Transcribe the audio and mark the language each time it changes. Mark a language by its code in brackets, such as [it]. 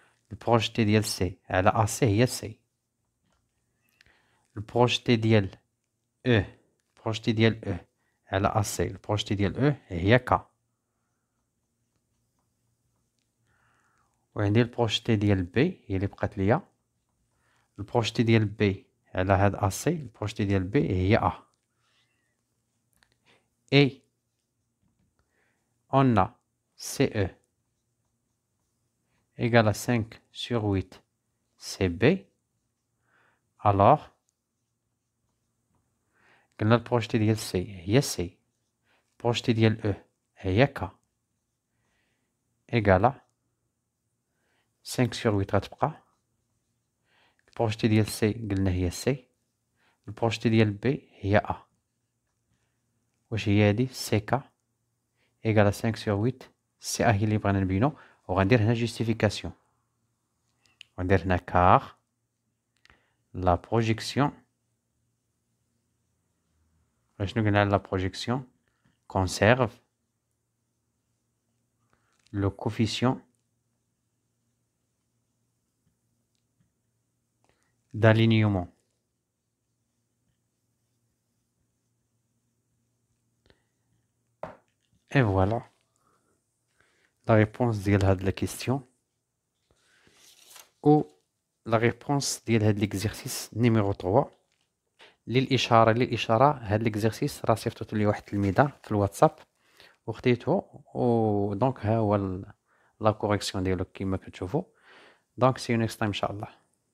[fr] Le projeté d'ILC [ar] على AC هي C. Le projeté ديال E, البروجتي ديال E على AC. البروجتي ديال E هي K. وعندي البروجتي ديال B هي اللي بقات ليا. البروجتي ديال B على هاد AC. البروجتي ديال B هي A. [fr] Et on a CE égale à 5 sur 8 CB. [ar] Alors قلنا البروجتي ديال C هي C. البروجتي ديال E هي K [fr] égale à 5 sur 8 [ar] غتبقى. البروجتي ديال C قلنا هي C. البروجتي ديال B هي A. واش هي هادي [fr] سي كا ايكال 5 sur 8 سي ا [ar] هي اللي بغينا نبينو. وغندير هنا جوستيفيكاسيون. غندير هنا [fr] كار لا بروجيكسيون. [ar] شنو قلنا على لا بروجيكسيون؟ [fr] كونسيرف لو كوفيسيون d'alignement. Et voilà la réponse [ar] ديال هاد [fr] la question ou la réponse ديال هاد l'exercice numéro 3. [ar] للإشارة هاد l'exercice راه صيفطته لي واحد التلميذة في الواتساب وخديته و دونك ها هو [fr] لا كوريكسيون [ar] ديالو كيما كتشوفوا. دونك [en] سي next time [ar] ان شاء الله.